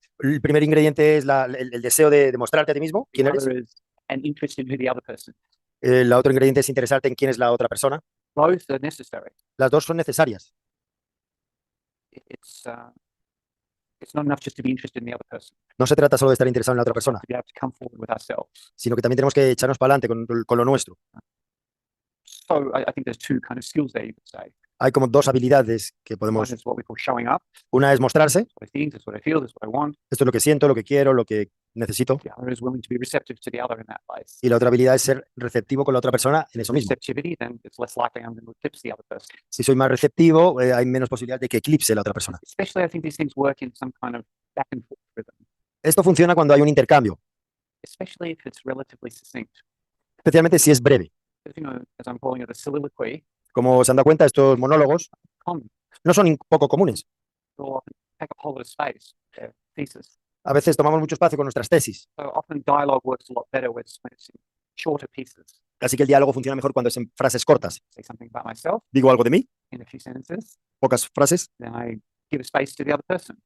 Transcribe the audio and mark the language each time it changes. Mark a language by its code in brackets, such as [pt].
[es] El primer ingrediente es el deseo de demostrarte a ti mismo quién [en] The [es] eres. [en] other is an interest in who the other person. [es] El otro ingrediente es interesarte en quién es la otra persona. [en] Both are necessary. [es] Las dos son necesarias. [en] It's not enough just to be interested in the other person. [es] No se trata solo de estar interesado en la otra persona, [en] To be able to come forward with ourselves. [es] sino que también tenemos que echarnos para adelante con lo nuestro. [en] So I think there's two kind of skills there, you could say. [es] Hay como dos habilidades que [en] One [es] podemos. [en] is what we call showing up. [es] Una es mostrarse. [en] It's what I think, it's what I feel, it's what I want. [es] Esto es lo que siento, lo que quiero, lo que necesito. [en] The other is willing to be receptive to the other in that place. [es] Y la otra habilidad es ser receptivo con la otra persona en eso mismo. [en] Receptivity, then it's less likely I'm going to eclipse the other person. [es] Si soy más receptivo, hay menos posibilidad de que eclipse la otra persona. [en] Especially, I think these things work in some kind of back and forth rhythm, [es] Esto funciona cuando hay un intercambio, [en] especially if it's relatively succinct. [es] especialmente si es breve. [en] Because, as I'm calling it, a soliloquy, [es] Como se han dado cuenta, estos monólogos [en] common, [es] no son poco comunes. [en] or take up a whole lot of space, thesis. [es] A veces tomamos mucho espacio con nuestras tesis, [en] So often dialogue works a lot better when it's in shorter pieces. [es] así que el diálogo funciona mejor cuando es en frases cortas. [en] Say something about myself [es] Digo algo de mí, [en] in a few sentences, [es] pocas frases, [en] then I give space to the other person.